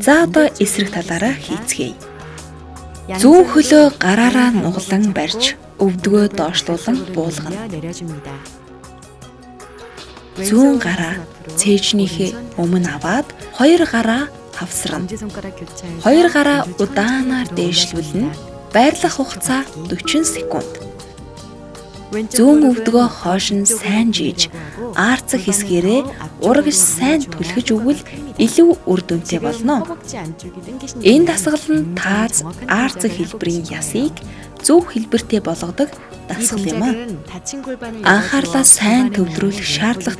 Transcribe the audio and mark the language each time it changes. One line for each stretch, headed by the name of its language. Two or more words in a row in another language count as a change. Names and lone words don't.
Mongolian: За одоо эсрэг талаараа хийцгээе. Зүүн хөлөө гараараа нуглан барьж өвдгөө доошлуулан буулгана. 내려줍니다. Зүүн гараа цээжнийхээ өмнө аваад 2 гараа хавсрана.
Korean: 엄지손가락 교차해서
Mongolian: 2 гараа удаанаар дээшлүүлнэ. Байрлах хугацаа 40 секунд. Зүүн өвдгөө хойш нь сайн жийж, аарцаг хэсгээрээ урагш сайн түлхэж өгвөл илүү үр дүнтэй болно.
Korean: 허벅지 안쪽이 당기시는
Mongolian: Энэ дасгал нь тааз аарцаг хэлбэрийн ясыг зөв хэлбэртэй болгодог дасгал юм а.
Korean: 동작은 다친 골반을
Mongolian: Анхаарлаа сайн төвлөрүүлэх шаардлагатай